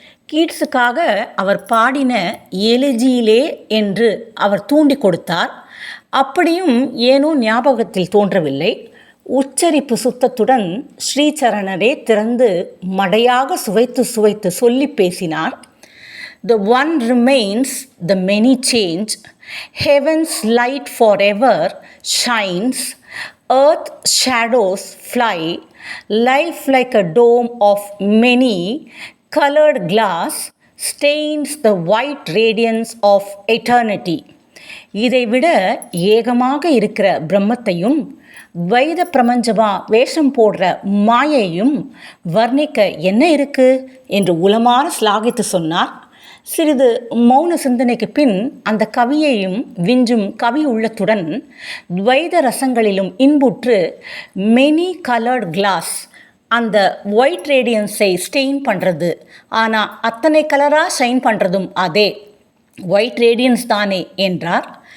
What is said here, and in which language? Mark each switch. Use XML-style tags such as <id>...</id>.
<ta>கீட்ஸுக்காக அவர் பாடின எலிஜியிலே என்று அவர் தூண்டி கொடுத்தார். அப்படியும் ஏனோ ஞாபகத்தில் தோன்றவில்லை. உச்சரிப்பு சுத்தத்துடன் ஸ்ரீசரணரே திறந்து மடையாக சுவைத்து சுவைத்து சொல்லி பேசினார்.</ta> <en>The one remains, the many change. Heaven's light forever shines. Earth's shadows fly. Life like a dome of many colored glass stains the white radiance of eternity.</en> <ta>இதைவிட ஏகமாக இருக்கிற பிரம்மத்தையும் வைத பிரபஞ்சமா வேஷம் போடுற மாயையும் வர்ணிக்க என்ன இருக்கு என்று உளமாற ஸ்லாகித்து சொன்னார். சிறிது மௌன சிந்தனைக்கு பின் அந்த கவியையும் விஞ்சும் கவி உள்ளத்துடன் துவைத ரசங்களிலும் இன்புற்று</ta> <en>many coloured glass</en> <ta>அந்த ஒயிட் ரேடியன்ஸை ஸ்டெயின் பண்ணுறது, ஆனால் அத்தனை கலராக ஷைன் பண்ணுறதும் அதே ஒயிட் ரேடியன்ஸ் தானே என்றார்.</ta>